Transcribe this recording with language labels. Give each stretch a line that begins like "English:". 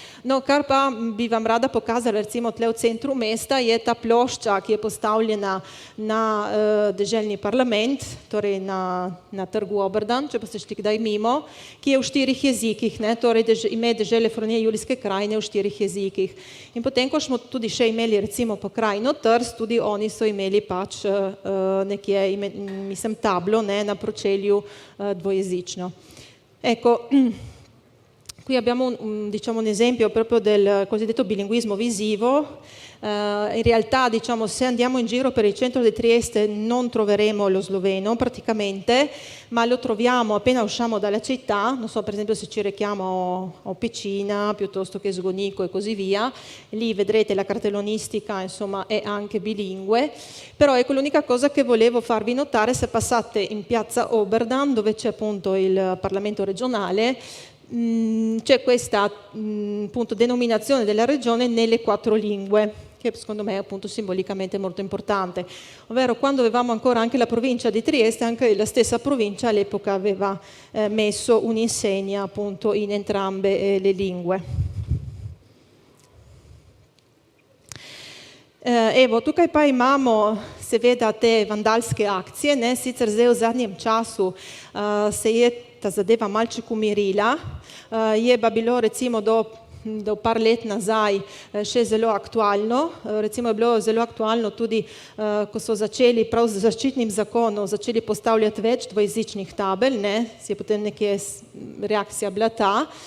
Slovenian: No, kar pa bi vam rada pokazala, recimo tle v centru mesta, je ta plošča, ki je postavljena na deželni parlament, torej na trgu Oberdan, če pa ste šli kdaj mimo, ki je v 4 jezikih, torej ime dežele Fronije Julijske krajine v 4 jezikih. In potem, ko smo tudi še imeli recimo pokrajino Trst, tudi oni so imeli pač nekje mislim tablo na pročelju dvojezično.
Italian: Ecco, qui abbiamo diciamo, un esempio proprio del cosiddetto bilinguismo visivo. In realtà diciamo, se andiamo in giro per il centro di Trieste non troveremo lo sloveno praticamente, ma lo troviamo appena usciamo dalla città, non so per esempio se ci rechiamo a Pecina piuttosto che Zgonico e così via, lì vedrete la cartellonistica insomma è anche bilingue, però ecco l'unica cosa che volevo farvi notare, se passate in piazza Oberdan dove c'è appunto il Parlamento regionale, c'è questa appunto denominazione della regione nelle 4 lingue. che secondo me è appunto simbolicamente molto importante, ovvero quando avevamo ancora anche la provincia di Trieste, anche la stessa provincia all'epoca aveva messo un'insegna appunto in entrambe le lingue.
Slovenian: Evo, tukaj pa imamo seveda te vandalske akcije, ne, sicer zdaj v zadnjem času se je ta zadeva malček umirila, je pa bilo recimo do par let nazaj še zelo aktualno, recimo je bilo zelo aktualno tudi, ko so začeli prav z zaščitnim zakonom začeli postavljati več dvojezičnih tabel, ne, si je potem nekje reakcija bila ta.